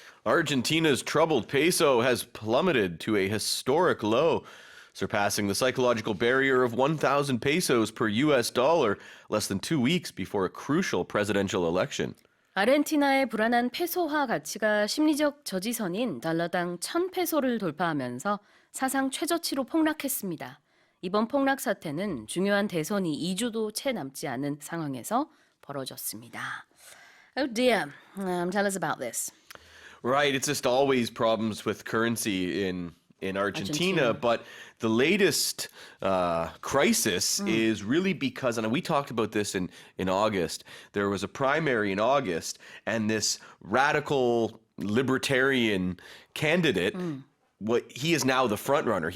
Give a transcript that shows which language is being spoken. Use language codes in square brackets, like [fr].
[en] Argentina's troubled peso has plummeted to a historic low, surpassing the psychological barrier of 1,000 pesos per US dollar less than 2 weeks before a crucial presidential election. [ko] 아르헨티나의 불안한 페소화 가치가 심리적 저지선인 달러당 1,000페소를 돌파하면서 사상 최저치로 폭락했습니다. 이번 폭락 사태는 중요한 대선이 2주도 채 남지 않은 상황에서 벌어졌습니다. [en] Oh dear. Tell us about this. Right, it's just always problems with currency in Argentina, but the latest crisis is really because, and we talked about this in August, there was a primary in August, and this radical libertarian candidate, he is now the front runner.